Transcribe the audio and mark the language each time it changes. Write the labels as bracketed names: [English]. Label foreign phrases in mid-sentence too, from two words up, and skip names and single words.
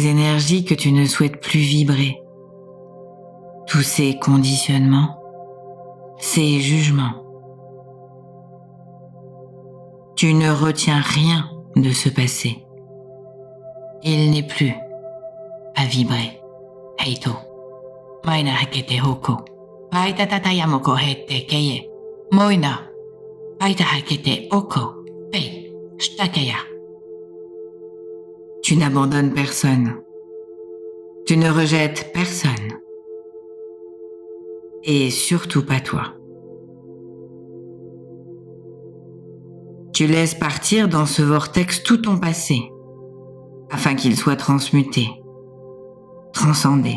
[French] énergies que tu ne souhaites plus vibrer, tous ces conditionnements, ces jugements. Tu ne retiens rien de ce passé. Il n'est plus à vibrer. Heito. Maina hakete hoko. Paita tatayamoko hete keye. Moina. Paita hakete oko. Pei. Shtakeya. Tu n'abandonnes personne. Tu ne rejettes personne. Et surtout pas toi. Tu laisses partir dans ce vortex tout ton passé, afin qu'il soit transmuté, transcendé.